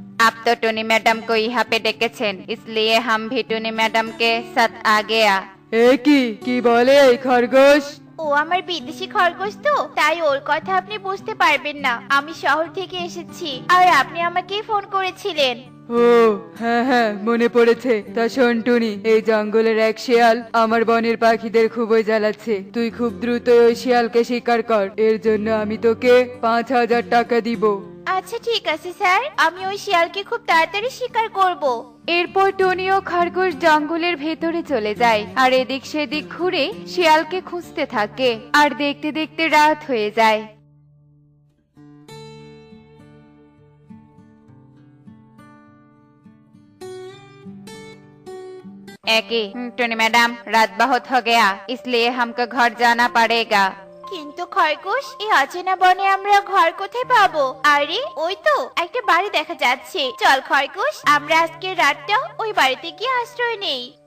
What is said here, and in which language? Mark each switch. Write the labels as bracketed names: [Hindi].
[Hindi] आप तो Tony madam को यहाँ पे [Bangla] ডেকেছেন, [Hindi] इसलिए हम भी टोनी मैडम के साथ आ गया। [Bangla] এ কি বলে এই খরগোশ? ও আমার বিদেশি খরগোশ তো, তাই ওর কথা আপনি বুঝতে পারবেন না। আমি শহর থেকে এসেছি, আর আপনি আমাকেই ফোন করেছিলেন। ও হ্যাঁ, মনে পড়েছে। তা শোন টুনি, এই জঙ্গলের এক শিয়াল আমার বনের পাখিদের খুবই জ্বালাচ্ছে। তুই খুব দ্রুত ওই শিয়ালকে শিকার কর। এর জন্য আমি তোকে 5,000 টাকা দিব। আচ্ছা ঠিক আছে স্যার, আমি ওই শিয়ালকে খুব তাড়াতাড়ি শিকার করব। এরপর টনি ও খরগোশ জঙ্গলের ভেতরে চলে যায়। আর এদিক সেদিক ঘুরে শিয়ালকে খুঁজতে থাকে। আর দেখতে দেখতে রাত হয়ে যায়। [Hindi] टोनी मैडम, रात बहुत हो गया, इसलिए हमको घर जाना पड़ेगा। [Bangla] কিন্তু খরগোশ, এই অচেনা বনে আমরা ঘর কোথায় পাবো? আরে ওই তো একটা বাড়ি দেখা যাচ্ছে। চল খরগোশ, আমরা আজকে রাতটা ওই বাড়িতে গিয়ে আশ্রয় নেই।